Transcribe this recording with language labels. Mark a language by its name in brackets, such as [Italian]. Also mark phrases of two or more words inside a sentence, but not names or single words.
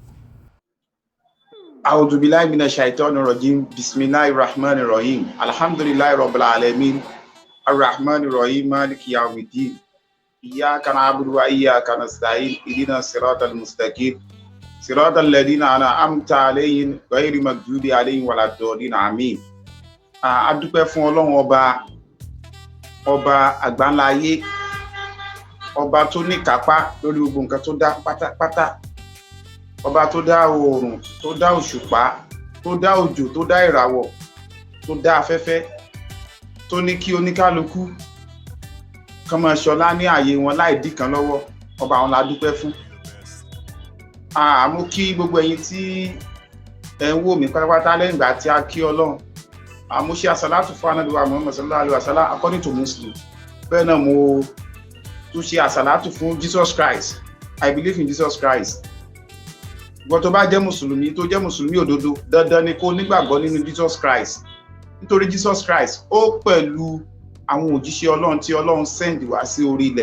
[Arabic] أعوذ بالله من الشيطان الرجيم بسم الله الرحمن الرحيم الحمد لله رب العالمين الرحمن الرحيم مالك يوم الدين إياك نعبد وإياك نستعين اهدنا الصراط المستقيم صراط الذين أنعمت عليهم غير المغضوب عليهم ولا الضالين آمين. [Yoruba] A dúpẹ́ fún Ọlọ́run ọba àgbáńlá ayé, ọba tó ní kápá lórí gbogbo nǹkan tó dá pátápátá, ọba tó dá oòrùn, tó dá òṣùpá, tó dá òjò, tó dá ìràwọ̀, tó dá afẹ́fẹ́, tó ní kí oníkálukú kán máa ṣọlá ní ààyè wọn láì dí kan lọ́wọ́. Ọba àwọn la dúpẹ́ fún. Mú kí gbogbo ẹ̀yin tí ẹ ń wò mí pátápátá lẹ́yìn ìgbà tí a kí Ọlọ́run. Mo ṣe àsàlátù fún Ànábì wa Muhammad [Arabic] صلى الله عليه وسلم [English] according to Muslim. [Yoruba] Bẹ́ẹ̀ náà mo tún ṣe àsàlátù fún Jesus Christ. [English] I believe in Jesus Christ. [Yoruba] Ìwọ tó bá jẹ́ Mùsùlùmí, tó jẹ́ Mùsùlùmí òdodo, dandan ni kó nígbàgbọ́ nínú Jesus Christ. Nítorí Jesus Christ ó pẹ̀lú àwọn òjíṣẹ́ Ọlọ́run tí Ọlọ́run send wá sí orí ilẹ̀.